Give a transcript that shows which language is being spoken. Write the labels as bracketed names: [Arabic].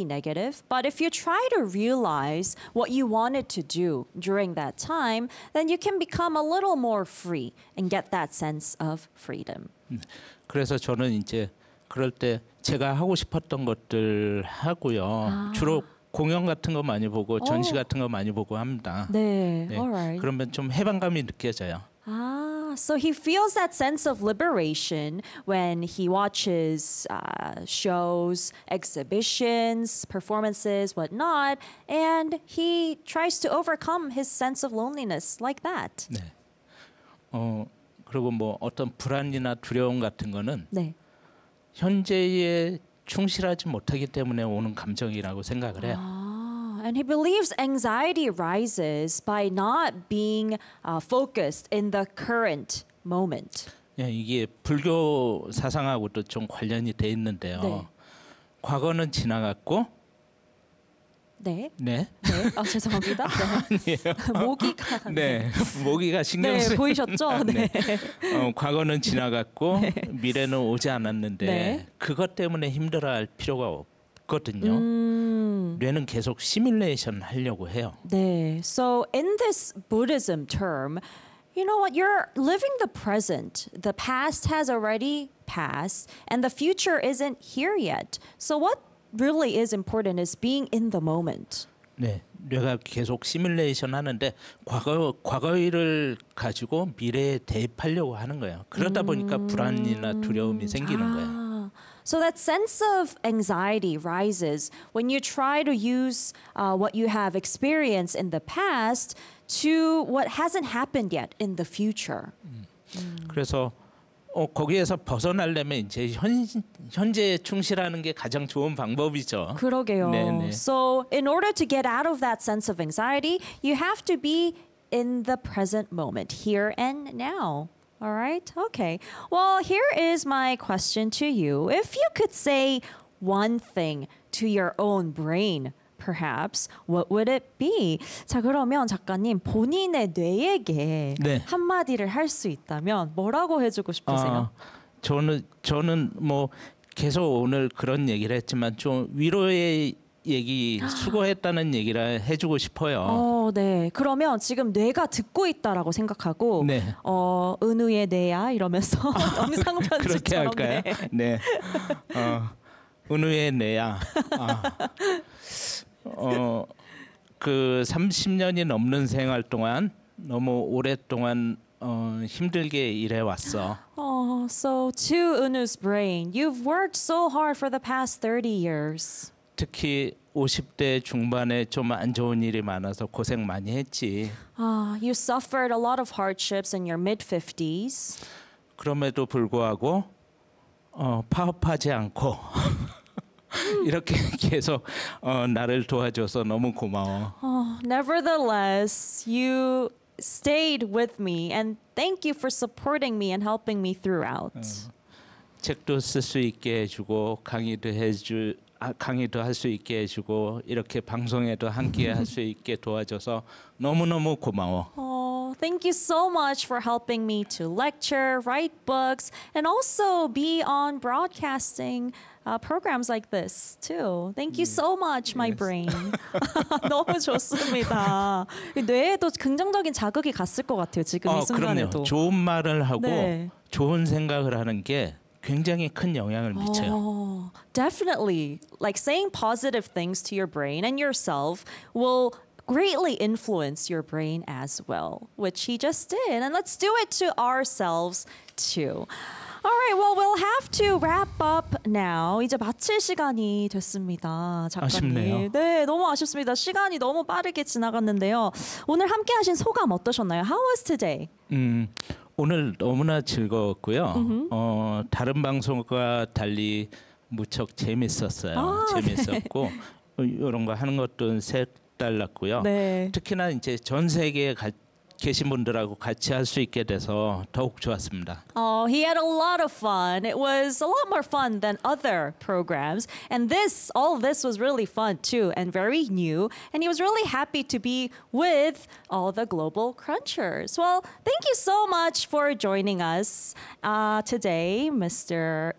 [English] negative, but if you try to realize what you wanted to do during that time, then you can become a little more free and get that sense of freedom. [Korean] 그래서 저는 이제 그럴 때 제가 하고 싶었던 것들 하고요. 아. 주로 공연 같은 거 많이 보고 오. 전시 같은 거 많이 보고 합니다. 네. 네. [English] All right. [Korean] 그러면 좀 해방감이 느껴져요. 아. [English] So he feels that sense of liberation when he watches shows, exhibitions, performances, whatnot, and he tries to overcome his sense of loneliness like that. [Korean] 네. 그리고 뭐 어떤 불안이나 두려움 같은 거는 네. 현재에 충실하지 못하기 때문에 오는 감정이라고 생각을 해요. 아. [English] And he believes anxiety rises by not being focused in the current moment. [Korean] 예, 이게 불교 사상하고도 좀 관련이 돼 있는데요. 네. 과거는 지나갔고. 네. 네. 네. 아, 죄송합니다. 네. 아니에요. 모기가. 네. 네. 모기가 신경 쓰. 네, 보이셨죠? 네. 네. 과거는 지나갔고 네. 미래는 오지 않았는데 네. 그것 때문에 힘들어할 필요가 없. 거든요. 뇌는 계속 시뮬레이션 하려고 해요. 네. [English] So in this Buddhism term, you know what? You're living the present. The past has already passed and the future isn't here yet. So what really is important is being in the moment. [Korean] 네. 뇌가 계속 시뮬레이션 하는데 과거일을 가지고 미래에 대입하려고 하는 거예요. 그러다 보니까 불안이나 두려움이 생기는 거예요. 아. So that sense of anxiety rises when you try to use what you have experienced in the past to what hasn't happened yet in the future. 그래서 거기에서 벗어나려면 이제 현재에 충실하는 게 가장 좋은 방법이죠. 그러게요. 네네. So in order to get out of that sense of anxiety, you have to be in the present moment, here and now. All right, okay. Well, here is my question to you. If you could say one thing to your own brain, perhaps, what would it be? 자, 그러면 작가님, 본인의 뇌에게 네. 한마디를 할 수 있다면 뭐라고 해주고 싶으세요? 저는 뭐 계속 오늘 그런 얘기를 했지만 좀 위로의 얘기, 수고했다는 얘기를 해주고 싶어요. 네. 그러면 지금 뇌가 듣고 있다라고 생각하고 네. 은우의 뇌야 이러면서 영상편지처럼 그렇게 할까요? 네. 은우의 뇌야. 그 30년이 넘는 생활 동안 너무 오랫동안 힘들게 일해왔어. [English] So to 은우's brain, you've worked so hard for the past 30 years. [Korean] 특히 50대 중반에 좀 안 좋은 일이 많아서 고생 많이 했지. [English] You suffered a lot of hardships in your mid-50s. [Korean] 그럼에도 불구하고 파업하지 않고 이렇게 계속 나를 도와줘서 너무 고마워. [English] Nevertheless, you stayed with me and thank you for supporting me and helping me throughout. [Korean] 책도 쓸 수 있게 해주고 강의도 해주 강의도 할 수 있게 해주고 이렇게 방송에도 함께 할 수 있게 도와줘서 너무너무 고마워. [English] Thank you so much for helping me to lecture, write books, and also be on broadcasting programs like this too. Thank you so much, my brain. [Korean] 너무 좋습니다. 뇌에도 긍정적인 자극이 갔을 것 같아요, 지금 이 순간에도. 그럼요. 좋은 말을 하고 네. 좋은 생각을 하는 게 굉장히 큰 영향을 미쳐요. [English] Definitely. Like saying positive things to your brain and yourself will greatly influence your brain as well, which he just did. And let's do it to ourselves too. All right, well, we'll have to wrap up now. [Korean] 이제 마칠 시간이 됐습니다, 작가님. 아쉽네요. 네, 너무 아쉽습니다. 시간이 너무 빠르게 지나갔는데요. 오늘 함께 하신 소감 어떠셨나요? [English] How was today? [Korean] 오늘 너무나 즐거웠고요. Mm-hmm. 다른 방송과 달리 무척 재밌었어요. 재밌었고 네. 이런 거 하는 것도 색달랐고요. 네. 특히나 이제 전 세계에 계신 분들하고 같이 할 수 있게 돼서 더욱 좋았습니다. [English] Oh, he had a lot of fun. It was a lot more fun than other programs. And this, all this was really fun too and very new. And he was really happy to be with all the Global Crunchers. Well, thank you so much for joining us today, Mr.